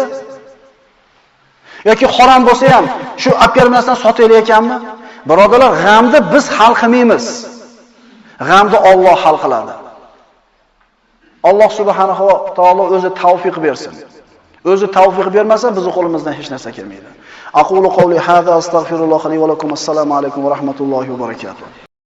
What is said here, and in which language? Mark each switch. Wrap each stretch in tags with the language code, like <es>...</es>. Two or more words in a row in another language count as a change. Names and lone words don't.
<uz>Yoki harom bo'lsa ham shu olib kelmasdan sotaylik ekanmi? Birodarlar, g'amni biz hal qilmaymiz. G'amni Alloh hal qiladi. Alloh subhanahu va taolo o'zi tavfiq bersin. O'zi tavfiq bermasa, bizning qo'limizdan hech narsa kelmaydi.</uz> <ar>أقول قولي هذا أستغفر الله لي ولكم. السلام عليكم ورحمة الله وبركاته.</ar>